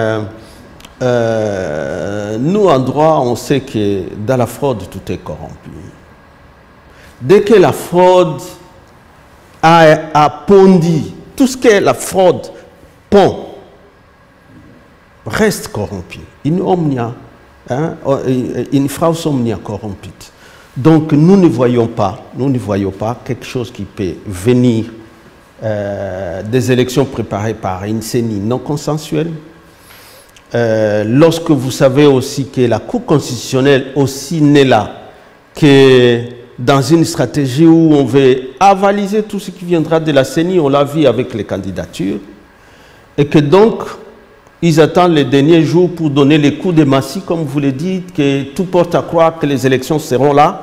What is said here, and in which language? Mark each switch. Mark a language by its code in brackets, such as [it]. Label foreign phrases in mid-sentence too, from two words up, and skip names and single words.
[fr] nous, en droit, on sait que dans la fraude, tout est corrompu. Dès que la fraude a pondi, tout ce que la fraude pond reste corrompu. [la] In omnia, in fraus omnia corrompit. [fr] Donc, nous ne voyons pas quelque chose qui peut venir des élections préparées par une CENI non consensuelle, lorsque vous savez aussi que la Cour constitutionnelle aussi n'est là que dans une stratégie où on veut avaliser tout ce qui viendra de la CENI, on l'a vu avec les candidatures, et que donc, ils attendent les derniers jours pour donner les coups de massue, comme vous le dites, que tout porte à croire que les élections seront là.